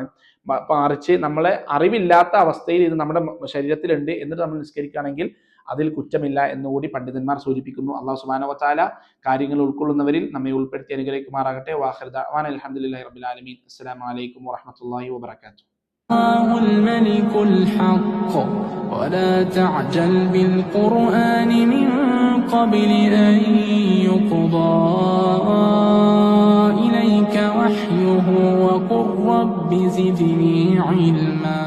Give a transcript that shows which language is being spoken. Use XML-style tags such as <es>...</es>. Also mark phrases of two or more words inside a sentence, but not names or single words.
<ml>മറിച്ച് നമ്മളെ അറിവില്ലാത്ത അവസ്ഥയിൽ ഇത് നമ്മുടെ ശരീരത്തിലുണ്ട് എന്നിട്ട് നമ്മൾ നിസ്കരിക്കുകയാണെങ്കിൽ അതിൽ കുറ്റമില്ല എന്നുകൂടി പണ്ഡിതന്മാർ സൂചിപ്പിക്കുന്നു.</ml> <ar>الله سبحانه وتعالى</ar> <ml>കാര്യങ്ങൾ ഉൾക്കൊള്ളുന്നവരിൽ നമ്മെ ഉൾപ്പെടുത്തി അനുഗ്രഹിക്കുമാറാകട്ടെ.</ml> <ar>وآخر دعوانا الحمد لله رب العالمين. السلام عليكم ورحمة الله وبركاته. الملك الحق ولا تعجل بالقرآن من قبل أن يقضى إليك وحيه وقل رب زدني علما.</ar>